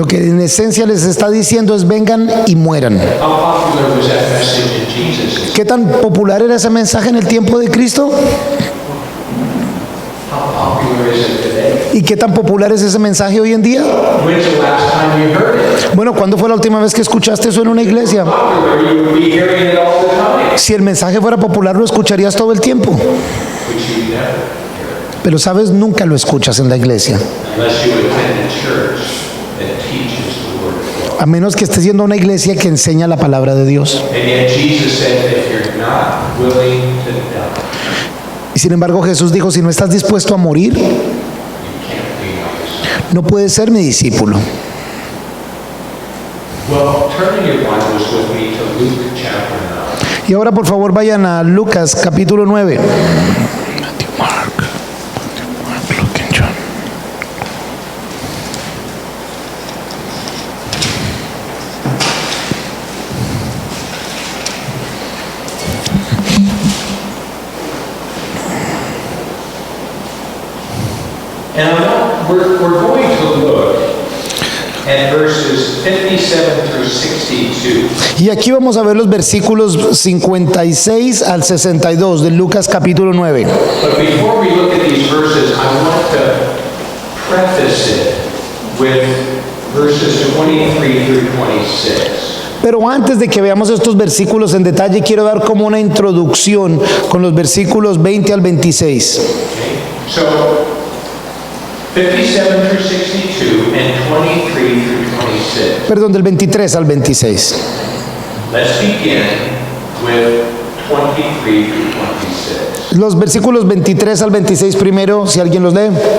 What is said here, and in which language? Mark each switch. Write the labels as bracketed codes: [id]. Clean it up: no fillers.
[es] lo que en esencia les está diciendo es vengan y mueran. [en] How popular was that message in Jesus'? [es] ¿Qué tan popular era ese mensaje en el tiempo de Cristo? [en] How popular is it today? [es] ¿Y qué tan popular es ese mensaje hoy en día? [en] When's the last time you heard it? [es] Bueno, ¿cuándo fue la última vez que escuchaste eso en una iglesia? [en] Popular, you would be hearing it all the time. [es] Si el mensaje fuera popular, lo escucharías todo el tiempo. [en] But you never hear it [es] Pero sabes, nunca lo escuchas en la iglesia. [en] unless you attend a church that teaches the word of God. [es] A menos que estés yendo a una iglesia que enseña la palabra de Dios. [en] And yet Jesus said, if you're not willing to die, [es] Y sin embargo, Jesús dijo, si no estás dispuesto a morir, [en] you can't be my disciple. [es] no puedes ser mi discípulo. [en] Well, turn in your Bibles with me to Luke chapter 9. [es] Y ahora, por favor, vayan a Lucas capítulo 9. [en] And we're going to look at verses 57 through 60 62. [es] Y aquí vamos a ver los versículos 56 al 62 de Lucas capítulo 9. [en] But before we look at these verses, I want to preface it with verses 23 through 26. [es] Pero antes de que veamos estos versículos en detalle, quiero dar como una introducción con los versículos 20 al 26. [en] So, 57 through 62 and 23 through 26. [es] Perdón, del 23 al 26. [en] Let's begin with 23 through 26. [es] Los versículos 23 al 26 primero, si alguien los lee.